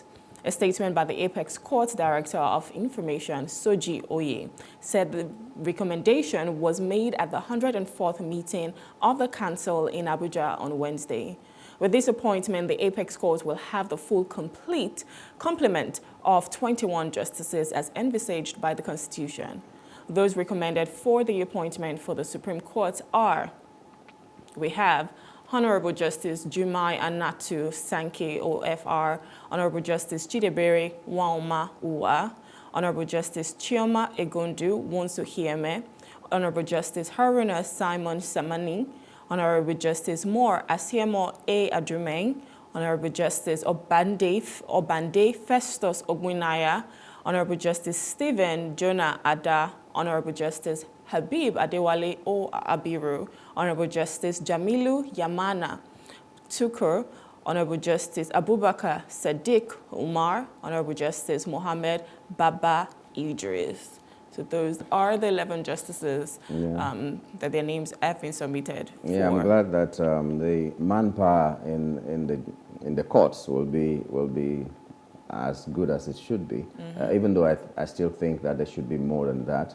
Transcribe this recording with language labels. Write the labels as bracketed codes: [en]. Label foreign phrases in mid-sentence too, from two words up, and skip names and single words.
[en] A statement by the Apex Court Director of Information, Soji Oye, said the recommendation was made at the 104th meeting of the Council in Abuja on Wednesday. With this appointment, the Apex Court will have the full complete complement of 21 justices as envisaged by the Constitution. Those recommended for the appointment for the Supreme Court are, we have Honorable Justice Jumai Anatu Sankey OFR, Honorable Justice Chidebere Wauma Uwa, Honorable Justice Chioma Egondu Wonsuhieme, Honorable Justice Haruna Simon Samani, Honorable Justice Moore Asiemo A. Adumeng, Honorable Justice Obande Festus Ogwinaya, Honorable Justice Stephen Jonah Ada, Honorable Justice Habib Adewale O. Abiru, Honorable Justice Jamilu Yamana Tukur, Honorable Justice Abubakar Sadiq Umar, Honorable Justice Mohammed Baba Idris. So those are the 11 justices that their names have been submitted for. Yeah, I'm glad that the manpower in the courts will be as good as it should be, even though I still think that there should be more than that.